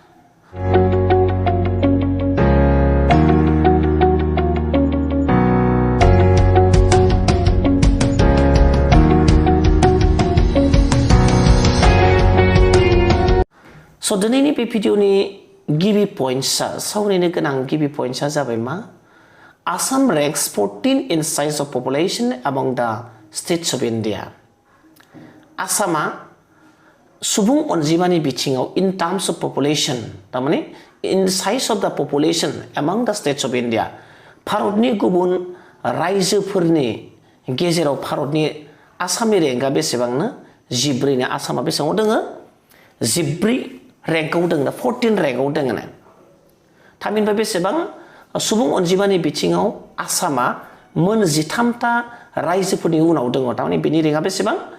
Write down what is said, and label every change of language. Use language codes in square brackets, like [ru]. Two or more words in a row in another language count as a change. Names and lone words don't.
[brx] स' दिनैनि बे भिडिअनि गिबि पइन्ट्सआ सावरायनो गोनां गिबि पइन्ट्सआ जाबाय मा? [en] Assam ranks 14 in size of population among the states of India. [brx] आसामा सुबुं अनजिमानि बिथिङाव [en] in terms of population [brx] तारमाने [en] in size of the population among the states of India [brx] भारतनि गुबुन रायजोफोरनि गेजेराव भारतनि आसामनि रेंकआ बेसेबांनो 14 नो आसामा बेसेबाङाव दोङो 14 रेंकआव दोङो 14 रेंकआव दोङो थामहिनबा बेसेबां सुबुं अनजिमानि बिथिङाव आसामा मोन 13टा रायजोफोरनि उनाव दङ थारमाने बेनि रेंकआ बेसेबां